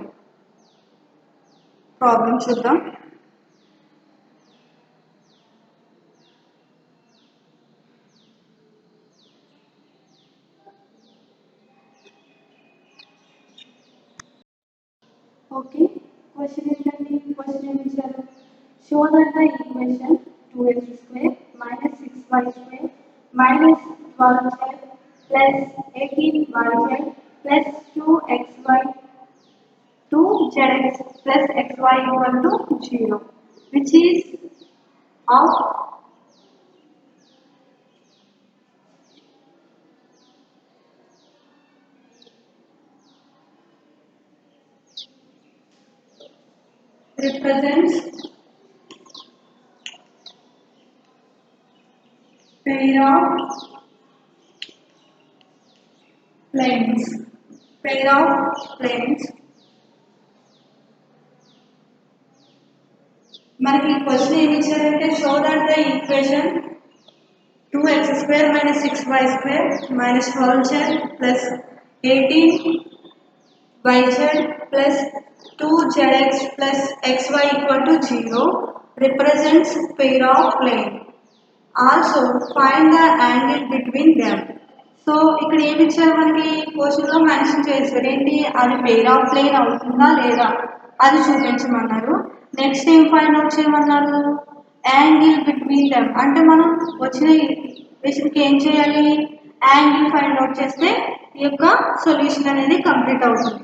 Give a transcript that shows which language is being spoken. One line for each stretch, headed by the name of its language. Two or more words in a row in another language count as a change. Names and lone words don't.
Telugu: ప్రాబ్లం చూద్దాం. ఓకే, క్వశ్చన్ ఏంటండి? క్వశ్చన్ ఏమి ఇచ్చారు?
English: show that the equation 2x square minus 6y square minus 12z plus 18yz plus 2xy 2zx plus xy equal to 0, which is of represents pair of planes. Pair of planes.
Telugu: మనకి క్వశ్చన్ ఏమి ఇచ్చారంటే
English: show that the equation 2x square minus 6y square minus 12z plus 18yz plus 2zx plus xy equal to 0 represents pair of plane. Also find the angle between them.
Telugu: సో ఇక్కడ ఏమి ఇచ్చారు మనకి క్వశ్చన్ లో మెన్షన్ చేశారు ఏంటి అది
English: pair of plane
Telugu: అవుతుందా లేదా అది చూపించమన్నారు. నెక్స్ట్ ఏం
English: find out
Telugu: చేయమన్నారు
English: angle between them
Telugu: అంటే మనం వచ్చిన ఈక్వేషన్కి ఏం చేయాలి
English: angle find out
Telugu: చేస్తే ఈ యొక్క సొల్యూషన్ అనేది కంప్లీట్ అవుతుంది.